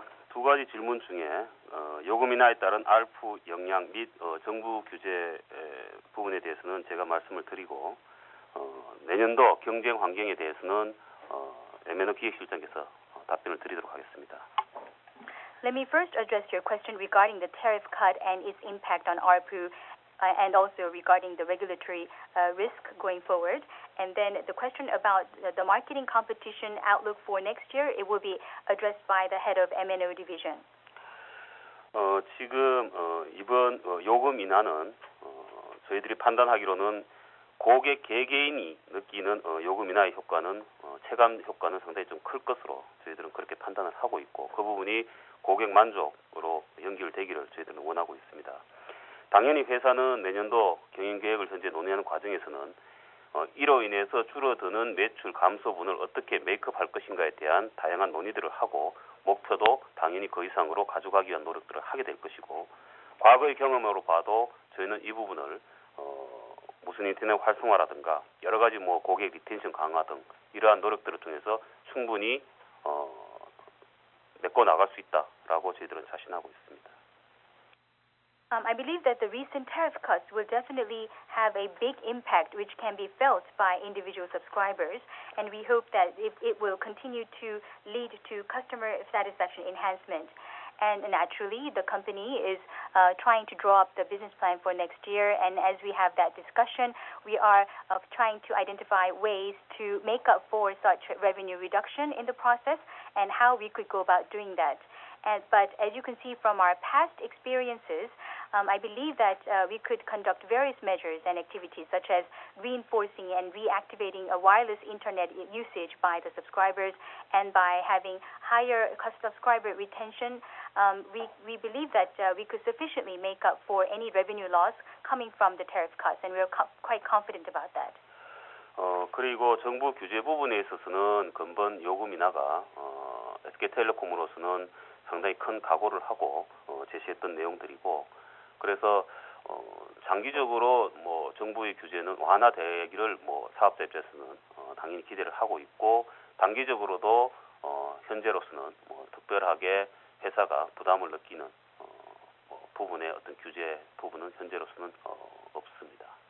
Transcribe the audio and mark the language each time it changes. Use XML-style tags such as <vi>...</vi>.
<ko>두 가지 질문 중에 요금 인하에 따른 ARPU 영향 및 정부 규제 부분에 대해서는 제가 말씀을 드리고 내년도 경쟁 환경에 대해서는 MNO 기획실장께서 답변을 드리도록 하겠습니다.</ko> <en>Let me first address your question regarding the tariff cut and its impact on ARPU and also regarding the regulatory risk going forward. And then the question about the marketing competition outlook for next year, it will be addressed by the head of MNO division.</en> <ko>지금 이번 요금 인하는 저희들이 판단하기로는 고객 개개인이 느끼는 요금 인하의 효과는 체감 효과는 상당히 좀 클 것으로 저희들은 그렇게 판단을 하고 있고 그 부분이 고객 만족으로 연결되기를 저희들은 원하고 있습니다. 당연히 회사는 내년도 경영 계획을 현재 논의하는 과정에서는 이로 인해서 줄어드는 매출 감소분을 어떻게 메이크업할 것인가에 대한 다양한 논의들을 하고 목표도 당연히 그 이상으로 가져가기 위한 노력들을 하게 될 것이고 과거의 경험으로 봐도 저희는 이 부분을 무슨 인터넷 활성화라든가 여러 가지 고객 리텐션 강화 등 이러한 노력들을 통해서 충분히 메꿔 나갈 수 있다라고 저희들은 자신하고 있습니다.</ko> <en>I believe that the recent tariff cuts will definitely have a big impact which can be felt by individual subscribers, and we hope that it will continue to lead to customer satisfaction enhancement. And naturally, the company is trying to draw up the business plan for next year, and as we have that discussion, we are trying to identify ways to make up for such revenue reduction in the process and how we could go about doing that. But as you can see from our past experiences, I believe that we could conduct various measures and activities such as reinforcing and reactivating a wireless internet usage by the subscribers and by having higher subscriber retention. We believe that we could sufficiently make up for any revenue loss coming from the tariff cuts, and we're quite confident about that.</en> <ko>그리고 정부 규제 부분에 있어서는 근본 요금 인하가 SK텔레콤으로서는 상당히 큰 각오를 하고 제시했던 내용들이고 그래서 장기적으로 정부의 규제는 완화되기를 사업자 입장에서는 당연히 기대를 하고 있고 단기적으로도 현재로서는 특별하게 회사가 부담을 느끼는 부분의 어떤 규제 부분은 현재로서는 없습니다.</ko>